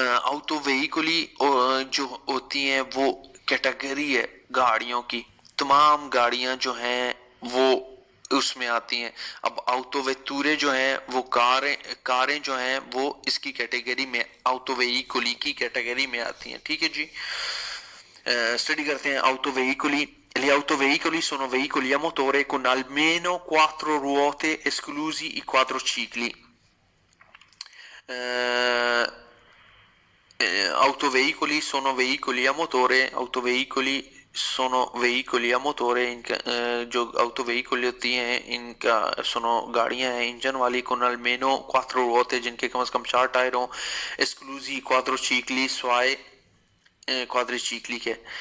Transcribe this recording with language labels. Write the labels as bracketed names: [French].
[Hindi] Auto weekly जो होती हैं वो कैटेगरी है गाड़ियों की, तमाम गाड़ियां जो हैं वो उसमें आती हैं। अब ऑटो वेतूरे जो हैं वो कारें कारें जो हैं वो इसकी कैटेगरी में ऑटो व्हीकली की कैटेगरी में आती हैं। ठीक है जी। Study करते हैं [Italian] auto veicoli. Gli autoveicoli sono veicoli a motore con almeno 4 ruote esclusi i quadricicli. Eh, autoveicoli sono veicoli a motore, autoveicoli sono veicoli a motore [Hindi] जो autoveicoli होती हैं इनका [Italian] sono [Hindi] गाड़ियां हैं इंजन वाली [Italian] con almeno 4 ruote [Hindi] जिनके कम से कम 4 tyre हों, [Italian] esclusi quadricicli [Hindi] स्वाय क्वाड्रिचिक्ली के